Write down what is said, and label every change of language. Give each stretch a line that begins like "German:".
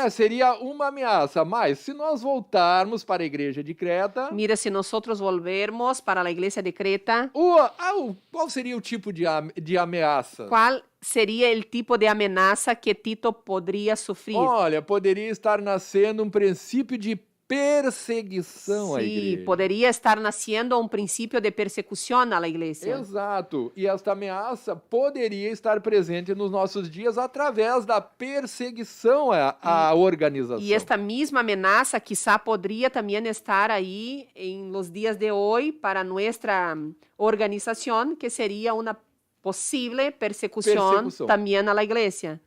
Portuguese: Seria uma ameaça, mas se nós voltarmos para a igreja de Creta,
Spanish: Mira, si nosotros volvermos para la iglesia de Creta,
Portuguese: qual seria o tipo de ameaça?
Spanish: ¿cuál sería el tipo de amenaza que Tito podría sufrir?
Portuguese: Olha, poderia estar nascendo princípio de perseguição à
Spanish: Sí,
Portuguese: igreja.
Spanish: podría estar naciendo un principio de persecución a la iglesia.
Portuguese: Exato. E esta ameaça poderia estar presente nos nossos dias através da perseguição à organização.
Spanish: Y esta misma amenaza quizá podría también estar ahí en los días de hoy para nuestra organización, que sería una posible persecución también a la iglesia.